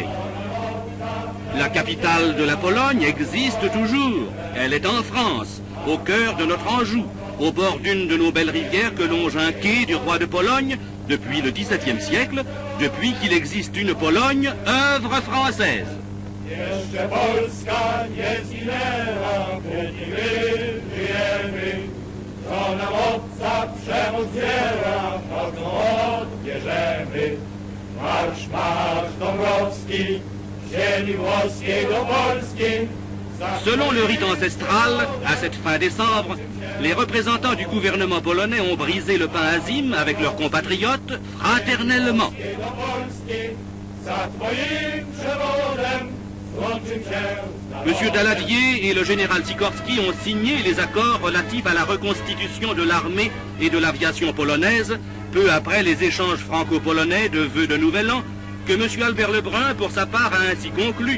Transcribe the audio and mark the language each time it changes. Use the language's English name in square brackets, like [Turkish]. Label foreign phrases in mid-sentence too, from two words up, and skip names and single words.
[French] La capitale de la Pologne existe toujours. Elle est en France, au cœur de notre Anjou, au bord d'une de nos belles rivières que longe un quai du roi de Pologne depuis le XVIIe siècle, depuis qu'il existe une Pologne, œuvre française. [Polish] Jeszcze Polska nie zginęła, kiedy my żyjemy. Co nam obca przemoc dzieła, nocą odbierzemy. Marsz, marsz Dąbrowski, ziemi włoskiej do Polski. [French] Selon le rite ancestral, à cette fin décembre, les représentants du gouvernement polonais ont brisé le pain azime avec leurs compatriotes fraternellement. Monsieur Daladier et le général Sikorski ont signé les accords relatifs à la reconstitution de l'armée et de l'aviation polonaise, peu après les échanges franco-polonais de vœux de Nouvel An, que monsieur Albert Lebrun, pour sa part, a ainsi conclu.